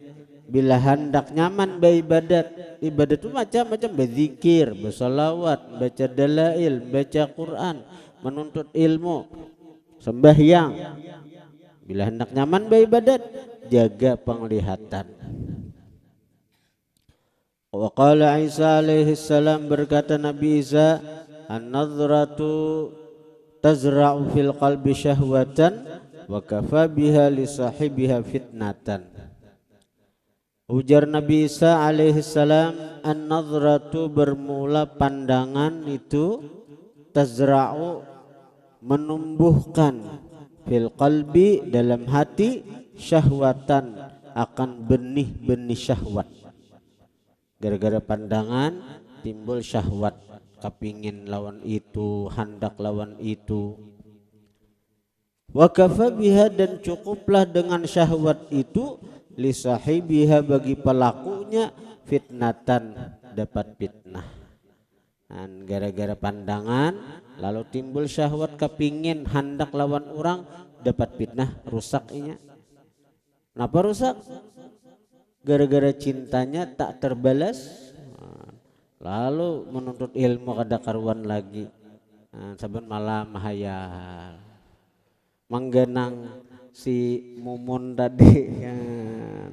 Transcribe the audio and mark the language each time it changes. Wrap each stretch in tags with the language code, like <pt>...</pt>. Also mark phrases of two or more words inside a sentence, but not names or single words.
<bjn>Bila hendak nyaman beribadat, ibadat itu macam-macam, berzikir, bersalawat, baca dalail, baca Quran, menuntut ilmu, sembahyang. Bila hendak nyaman beribadat, jaga penglihatan.</bjn> <ar>وقال عيسى عليه السلام,</ar> <bjn>berkata Nabi Isa,</bjn> <ar>النظرة تزرع في القلب شهوة وكفى بها لصاحبها فتنة.</ar> <bjn>Ujar Nabi Isa</bjn> <ar>عليه السلام,</ar> <bjn>an-nadhratu bermula pandangan itu, tazra'u menumbuhkan,</bjn> <ar>في القلب</ar> <bjn>dalam hati, syahwatan akan benih-benih syahwat. Gara-gara pandangan timbul syahwat, kepingin lawan itu, hendak lawan itu.</bjn> <ar>وكفى بها,</ar> <bjn>dan cukuplah dengan syahwat itu,</bjn> <ar>لصاحبها</ar> <bjn>bagi pelakunya, fitnatan dapat fitnah. Dan gara-gara pandangan lalu timbul syahwat, kepingin hendak lawan orang, dapat fitnah, rusak inya. Kenapa rusak? Gara-gara cintanya tak terbalas, lalu menuntut ilmu kada karuan lagi, saben malam mahayal menggenang si mumun tadi kan.</bjn>